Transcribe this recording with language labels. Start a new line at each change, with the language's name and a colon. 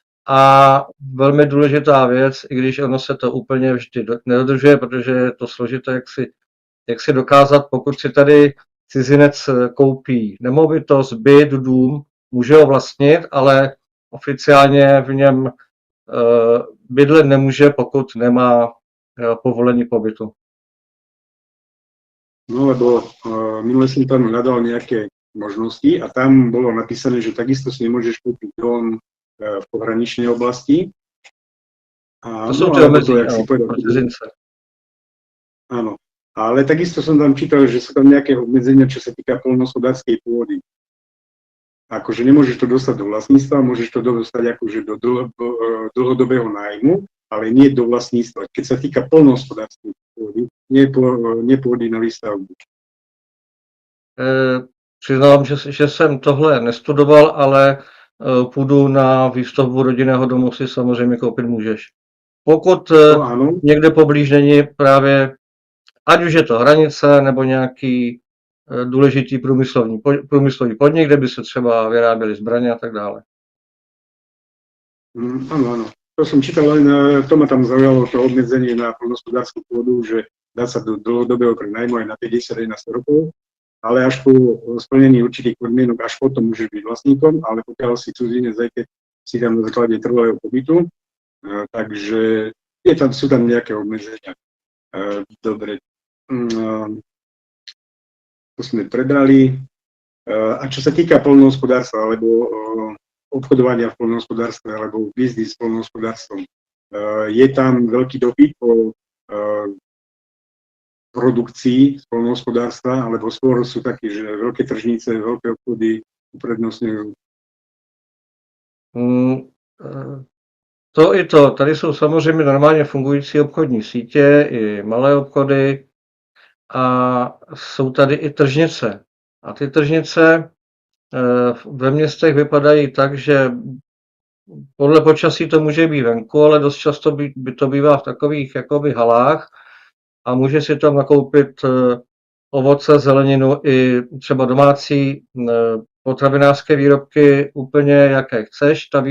Czech: A velmi důležitá věc, i když ono se to úplně vždy nedodržuje, protože je to složité, jak si dokázat, pokud si tady cizinec koupí nemovitost, byt, dům, může ho vlastnit, ale oficiálně v něm bydlet nemůže, pokud nemá povolení pobytu.
Slovak: No lebo minule som tam hľadal nejaké možnosti a tam bolo napísané, že takisto si nemôžeš kúpiť dom v pohraničnej oblasti. A, to sú tie obmedzenia
Czech: pro cizince.
Slovak: Áno, ale takisto som tam čítal, že sú tam nejaké obmedzenia, čo sa týka poľnohospodárskej pôdy. akože nemôžeš to dostať do vlastníctva, môžeš to dostať akože do dlhodobého nájmu, ale nie do vlastníctva. Keď sa týka poľnohospodárskej pôdy, nie pôdy na výstavbu.
Czech: Přiznám, že jsem tohle nestudoval, ale půdu na výstavbu rodinného domu si samozřejmě koupit můžeš. Pokud
Slovak: No áno,
Czech: někde poblíž není právě, ať už je to hranice nebo nějaký důležitý průmyslový podnik, kde by se třeba vyráběly zbraně a tak dále.
Slovak: áno, áno. To som čítal, len to ma tam zaujalo, to obmedzenie na poľnohospodárskú pôdu, že dá sa do dlhodobého prenajmu aj na 50 aj na 100 rokov, ale až po splnení určitých podmienok, až potom môžeš byť vlastníkom, ale pokiaľ si cudzinec, aj keď si tam na základe trvalého pobytu, takže sú tam nejaké obmedzenia. Dobre, to sme prebrali. A čo sa týka poľnohospodárstva, alebo obchodovania v poľnohospodárstve, alebo biznis s poľnohospodárstvom, je tam veľký dopyt po produkcii z poľnohospodárstva, alebo skôr sú takí, že veľké tržnice, veľké obchody uprednostňujú.
Czech: To i to. Tady jsou samozřejmě normálně fungující obchodní sítě, i malé obchody a jsou tady i tržnice. A ty tržnice ve městech vypadají tak, že podle počasí to může být venku, ale dost často by to bývá v takových jakoby halách a může si tam nakoupit ovoce, zeleninu i třeba domácí potravinářské výrobky úplně jaké chceš.